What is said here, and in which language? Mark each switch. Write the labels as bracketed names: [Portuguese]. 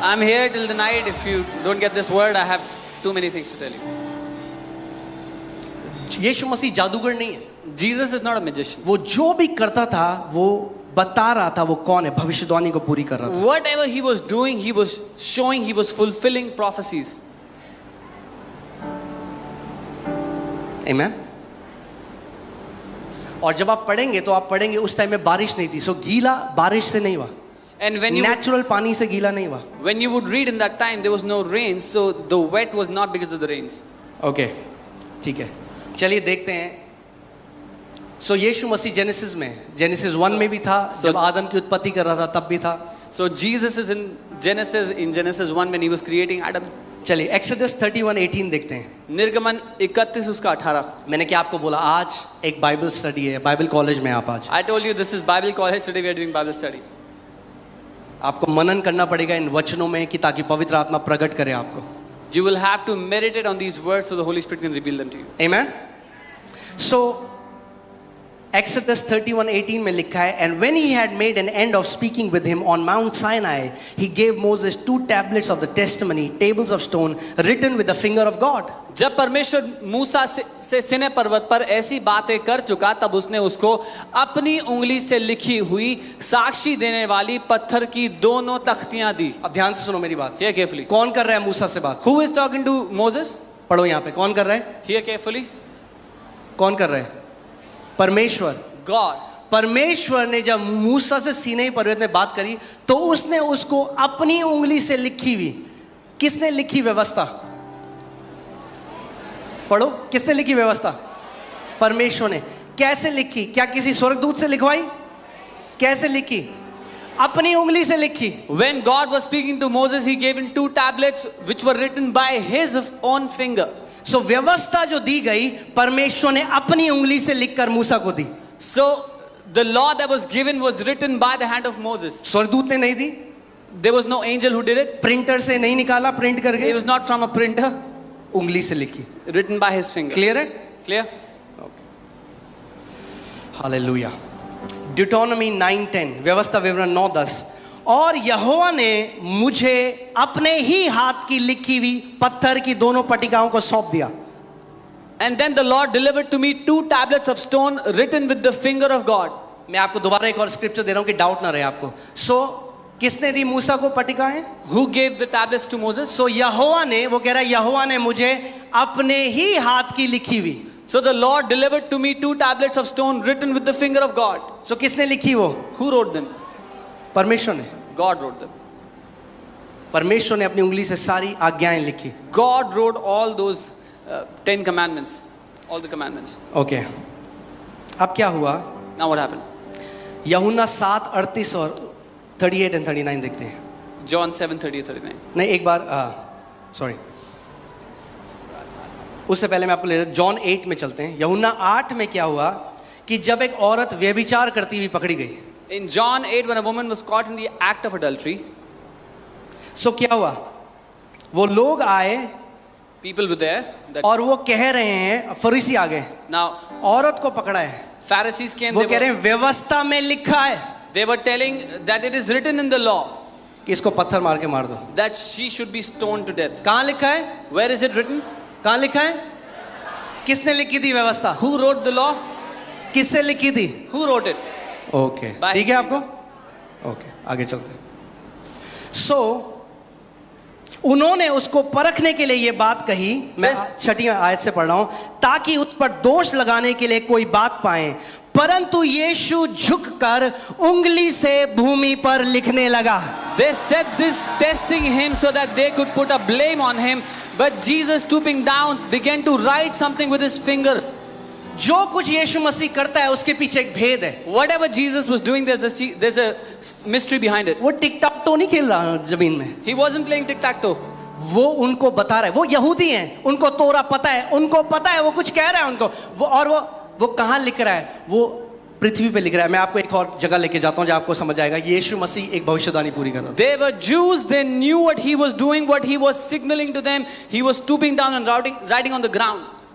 [English] I'm here till the night. If you don't get this word, I have too many things to tell you. [Hindi] यीशु मसीह जादूगर नहीं है। [English] Jesus is not a magician. [Hindi] वो जो भी करता था वो बता रहा था वो कौन है, भविष्यवाणी को पूरी कर रहा था। [English] Whatever He was doing, He was showing, He was fulfilling prophecies. Amen? [Hindi] और जब आप पढ़ेंगे तो आप पढ़ेंगे उस टाइम में बारिश नहीं थी, सो गीला बारिश से नहीं हुआ, [English] And when you [Hindi] नेचुरल पानी से गीला नहीं हुआ। [English] when you would read in that time, there was no rain, so the wet was not because of the rains. [Hindi] Okay, ठीक है, चलिए देखते हैं। सो यीशु मसीह जेनेसिस 1 में भी था, जब आदम की उत्पत्ति कर रहा था तब भी था। [English] So Jesus is in Genesis 1 when He was creating Adam. [Hindi] चलिए एक्सोडस 31:18 देखते हैं। निर्गमन 31 उसका 18. मैंने क्या आपको बोला, आज एक बाइबल स्टडी है, बाइबल कॉलेज में आप आज [English] I told you this is Bible college. Today we are doing Bible study. [Hindi] आपको मनन करना पड़ेगा इन वचनों में कि ताकि पवित्र आत्मा प्रकट करे आपको। [English] You will have to meditate on these words so the Holy Spirit can reveal them to you. Amen? So Exodus 31:18 [Hindi] में लिखा है, [English] and when he had made an end of speaking with him on Mount Sinai, he gave Moses 2 tablets of the testimony, tables of stone, written with the finger of God. [Hindi] जब परमेश्वर मूसा से सिनै पर्वत पर ऐसी बातें कर चुका, तब उसने उसको अपनी उंगली से लिखी हुई साक्षी देने वाली पत्थर की 2 तख्तियां दी. अब ध्यान से सुनो मेरी बात. [English] Hear carefully. [Hindi] कौन कर रहा है मूसा से बात? [English] Who is talking to Moses? [Hindi] पढ़ो यहाँ पे, कौन कर रहा है? [English] Hear carefully. [Hindi] कौन कर रहा है? परमेश्वर. [English] God. [Hindi] परमेश्वर ने जब मूसा से सीनै पर्वत में बात करी, तो उसने उसको अपनी उंगली से लिखी हुई, किसने लिखी व्यवस्था? पढ़ो, किसने लिखी व्यवस्था? परमेश्वर ने. कैसे लिखी? क्या किसी स्वर्गदूत से लिखवाई? कैसे लिखी? अपनी उंगली से लिखी. [English] When God was speaking to Moses, he gave him 2 tablets which were written by his own finger. [Hindi] सो व्यवस्था जो दी गई, परमेश्वर ने अपनी उंगली से लिखकर मूसा को दी. [English] So the law that was given was written by the hand of Moses. [Hindi] स्वर्गदूत ने नहीं दी. [English] There was no angel who did it. [Hindi] Printer से नहीं निकाला, प्रिंट [English] It [Hindi] करके, [English] was not from a printer. [Hindi] उंगली से लिखी. [English] Written by his finger. [Hindi] Clear है? [English] Clear? [Hindi] हालेलुया. ड्यूटोनॉमी 9:10, व्यवस्था विवरण 9:10. और यहोवा ने मुझे अपने ही हाथ की लिखी हुई पत्थर की 2 पटिकाओं को सौंप दिया. [English] And then the Lord delivered to me 2 tablets of stone written with the finger of God. [Hindi] मैं आपको दोबारा एक और स्क्रिप्चर दे रहा हूं कि डाउट ना रहे आपको. सो किसने दी मूसा को पटिकाएं? [English] Who gave the tablets to Moses? [Hindi] सो यहोवा ने, वो कह रहा है यहोवा ने मुझे अपने ही हाथ की लिखी हुई. [English] So the Lord delivered to me 2 tablets of stone written with the finger of God. [Hindi] सो किसने लिखी वो? [English] Who wrote them? [Hindi] परमेश्वर ने. [English] God wrote them. [Hindi] परमेश्वर ने अपनी उंगली से सारी आज्ञाएं लिखी. [English] God wrote all those 10 commandments, all the commandments. [Hindi] Okay. अब क्या हुआ? [English] Now what happened? [Hindi] यूहन्ना 7:38 और 38 और 39 देखते हैं. [English] John 7:30-39. [Hindi] नहीं, एक बार सॉरी, उससे पहले मैं आपको ले जॉन 8 में चलते हैं. यूहन्ना 8 में क्या हुआ कि जब एक औरत व्यभिचार करती हुई पकड़ी गई. [English] In John 8, when a woman was caught in the act of adultery, [Hindi] सो क्या हुआ? वो लोग आए [English] people were there. [Hindi] और वो कह रहे हैं, फरीसी आ गए, [English] Now, [Hindi] औरत को पकड़ा है. [English] Pharisees came. [Hindi] वो कह रहे हैं व्यवस्था में लिखा है [English] They were telling that it is written in the law [Hindi] कि इसको पत्थर मार के मार दो. [English] that she should be stoned to death. [Hindi] कहाँ लिखा है? [English] Where is it written? [Hindi] कहाँ लिखा है? किसने लिखी थी व्यवस्था? [English] Who wrote the law? [Hindi] किससे लिखी थी? [English] Who wrote it? [Hindi] Okay, [English] By [Hindi] ठीक है [English] his [Hindi] आपको? ओके, आगे चलते हैं. सो उन्होंने उसको परखने के लिए ये बात कही. मैं [English] This- [Hindi] 6वीं आयत से पढ़ रहा हूं, ताकि उस पर दोष लगाने के लिए कोई बात पाए. परंतु यीशु झुककर उंगली से भूमि पर लिखने लगा. [English] They said this testing him so that they could put a blame on him. But Jesus, stooping down, began to write something with his finger. [Hindi] जो कुछ यीशु मसीह करता है उसके पीछे एक भेद है. [English] Whatever Jesus was doing, there's a mystery behind it. [Hindi] वो टिक टाक तो नहीं खेल रहा जमीन में. [English] He wasn't playing tic-tac-toe. [Hindi] वो उनको बता रहा है. वो यहूदी हैं, उनको तोरा पता है, उनको पता है वो कुछ कह रहा है उनको. वो और वो कहाँ लिख रहा है? वो पृथ्वी पे लिख रहा है. मैं आपको एक और जगह लेके जाता हूँ जहाँ आपको समझ आएगा. यीशु मसीह एक भविष्यवाणी पूरी कर रहा था. [English] They were Jews. They knew what he was doing, what he was signaling to them. He was stooping down and writing on the ground.